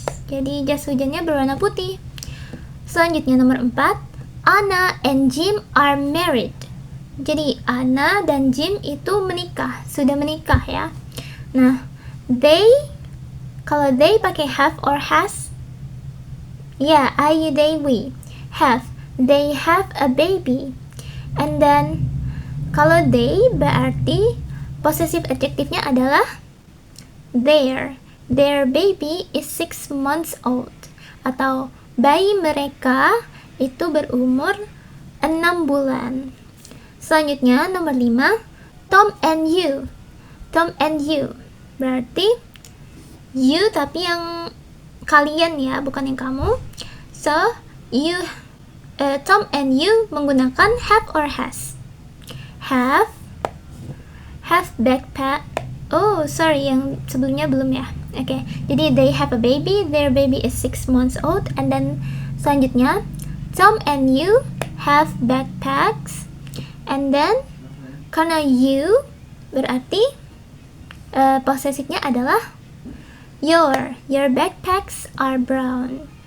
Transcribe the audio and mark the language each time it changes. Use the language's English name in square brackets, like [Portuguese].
[Indonesian] Jadi jas hujannya berwarna putih. Selanjutnya nomor 4, [English] Anna and Jim are married. [Indonesian] Jadi Anna dan Jim itu sudah menikah ya. Nah, kalau they pakai have or has? [English] Ya, I, you, they, we. Have. They have a baby. And then [Indonesian] kalau they berarti possessive adjektifnya adalah their. [English] Their baby is 6 months old. [Indonesian] Atau bayi mereka itu berumur 6 bulan. Selanjutnya nomor 5, Tom and you. Tom and you berarti you tapi yang kalian ya, bukan yang kamu. [English] So Tom and you menggunakan have or has. Have backpack. [Indonesian] Yang sebelumnya belum ya. [English] Oke, jadi they have a baby, their baby is 6 months old. And then [Indonesian] selanjutnya [English] Tom and you have backpacks. And then [Indonesian] karena [English] you [Indonesian] berarti possessifnya adalah [English] your backpacks are brown.